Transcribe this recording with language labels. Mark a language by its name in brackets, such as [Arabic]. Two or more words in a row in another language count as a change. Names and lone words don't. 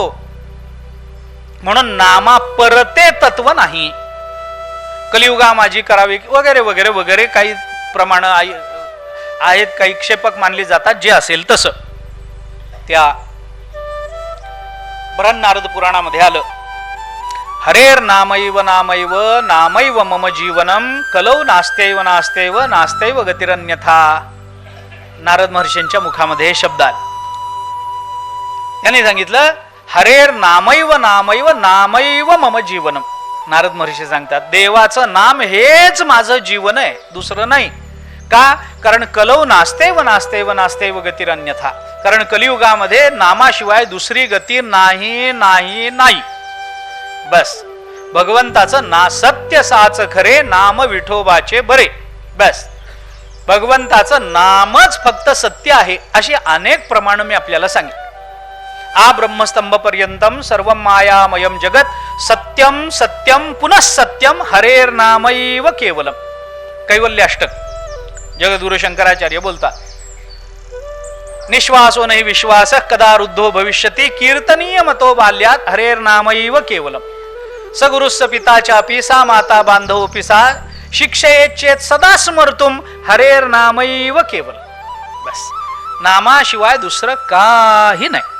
[Marathi] म्हणून नामापरते तत्व नाही. कलियुगा माझी करावी वगैरे वगैरे वगैरे काही प्रमाण आहेत, काही क्षेपक मानली जातात, जे असेल तसं. त्या बृहन्नारद पुराणामध्ये आलं, [Sanskrit] हरेर नामैव नामैव नामैव मम जीवनम कलौ नास्त्यैव नास्त्यैव नास्त्यैव गतिरन्यथा. [Marathi] नारद महर्षींच्या मुखामध्ये हे शब्द आले. त्यांनी सांगितलं, [Sanskrit] हरेर नामैव नामैव नामैव मम जीवनम. [Marathi] नारद महर्षी सांगतात, देवाचं नाम हेच माझं जीवन आहे, दुसरं नाही. का? कारण [Sanskrit] कलौ नास्त्यैव नास्त्यैव नास्त्यैव गतिरन्यथा. [Marathi] कारण कलियुगामध्ये नामाशिवाय दुसरी गती नाही नाही नाही. बस भगवंताचं ना सत्य साच खरे नाम विठोबाचे बरे. बस भगवंताचं नामच फक्त सत्य आहे, अशी अनेक प्रमाण मी आपल्याला सांगितलं. [Sanskrit] आ ब्रह्मस्तंभ पर्यंतम सर्व मायामयम जगत सत्यम सत्यम पुनः सत्यम हरेर नामैव केवलम. कैवल्याष्टक जगद्गुरु शंकराचार्य बोलतात, निश्वासो नहि विश्वास कदा रुद्धो भविष्यति कीर्तनीय मतो बाल्यात हरेर नामैव केवलम. सगुरुस्स पिता चापि सा माता बांधवोपि सा शिक्षयेच्चेत सदा स्मर्तुम हरेर नामैव केवलम. [Marathi] बस नामाशिवाय दुसरं काही नाही.